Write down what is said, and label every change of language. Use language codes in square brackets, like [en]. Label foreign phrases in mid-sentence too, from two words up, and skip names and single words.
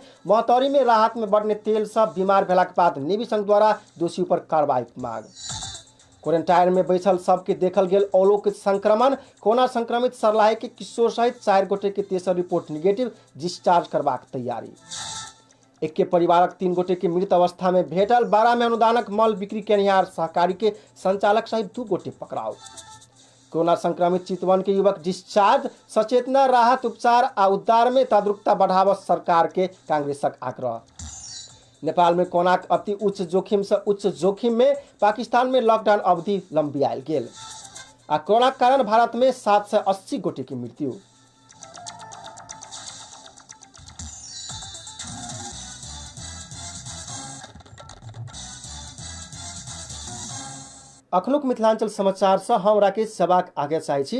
[mai] महतौरी में राहत में बढ़ने तेल सब बीमार भेलाक बाद नेवी संघ द्वारा दोषी पर कार्रवाई मांग। क्वारंटाइन में बैठल सबके देखल गेल अलौकिक संक्रमण। कोरोना संक्रमित सर्लाही के किशोर सहित 4 गोटे के तेसर रिपोर्ट निगेटिव। डिस्चार्ज करबाक तैयारी। एक के परिवारक 3 गोटे के मृत अवस्था में भेटल। 12 में अनुदानक मल बिक्री केनिहार सहकारी के संचालक सहित 2 गोटे पकड़ाव। कोरोना संक्रमित चितवन के युवक डिस्चार्ज। सचेतना राहत उपचार आ उद्धार में जागरूकता बढ़ाव सरकार के कांग्रेसक आग्रह। नेपाल में कोरोनाक अति उच्च जोखिम से उच्च जोखिम में पाकिस्तान में लॉकडाउन अवधि लंबियाल गेल। आ कोरोना के कारण भारत में 780 गोटे की मृत्यु। अखनुक मिथिलांचल समाचार से हम राकेश सबाक आगे चाहे छी।